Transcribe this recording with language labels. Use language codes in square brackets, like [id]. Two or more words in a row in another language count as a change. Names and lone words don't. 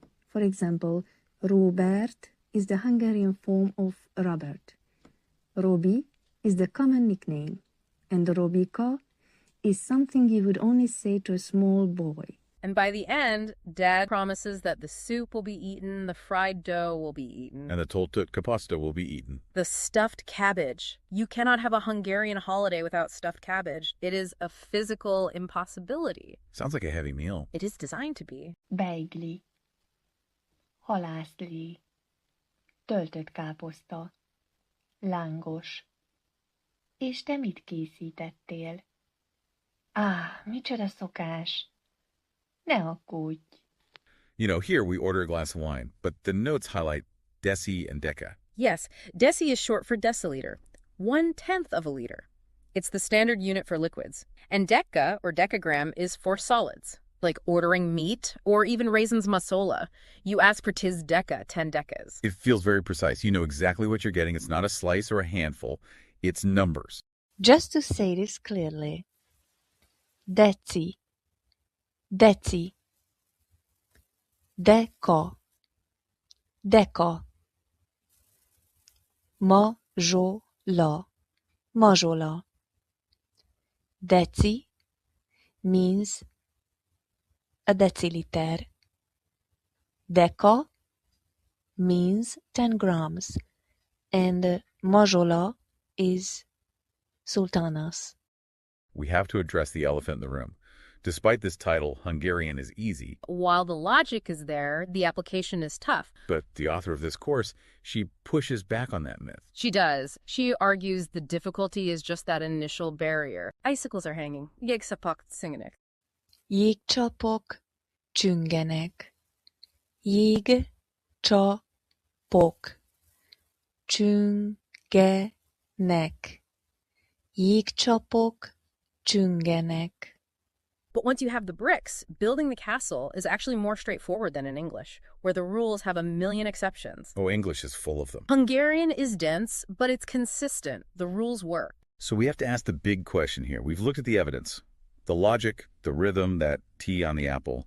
[en] For example, Robert is the Hungarian form of Robert. Robi is the common nickname, and Robika is something you would only say to a small boy. And by the end, Dad promises that the soup will be eaten, the fried dough will be eaten. And the [hu] töltött káposzta [en] will be eaten. The stuffed cabbage. You cannot have a Hungarian holiday without stuffed cabbage. It is a physical impossibility. Sounds like a heavy meal. It is designed to be. [hu] Beigli, halászlé, töltött káposzta, lángos. És te mit készítettél? Micsoda szokás! Ne aggódj! [en] You know, here we order a glass of wine, but the notes highlight deci and deca. Yes, deci is short for deciliter, 1/10 of a liter. It's the standard unit for liquids. And deca, or decagram, is for solids, like ordering meat or even raisins masola. You ask for [hu] tis deca, [en] 10 decas. It feels very precise. You know exactly what you're getting. It's not a slice or a handful. It's numbers. Just to say this clearly, [hu] deci, deci, deca, deca, mazsola, mazsola. [en] Deci means a deciliter. Deca means 10 grams. And mazsola is sultanas. We have to address the elephant in the room. Despite this title, Hungarian is easy. While the logic is there, the application is tough. But the author of this course, she pushes back on that myth. She does. She argues the difficulty is just that initial barrier. Icicles are hanging. [hu] Jégszapok csingenek. Jégcsapok csüngenek. Jégcsapok csüngenek. Jégcsapok csüngenek. [en] But once you have the bricks, building the castle is actually more straightforward than in English, where the rules have a million exceptions. Oh, English is full of them. Hungarian is dense, but it's consistent. The rules work. So we have to ask the big question here. We've looked at the evidence, the logic, the rhythm, that T on the apple.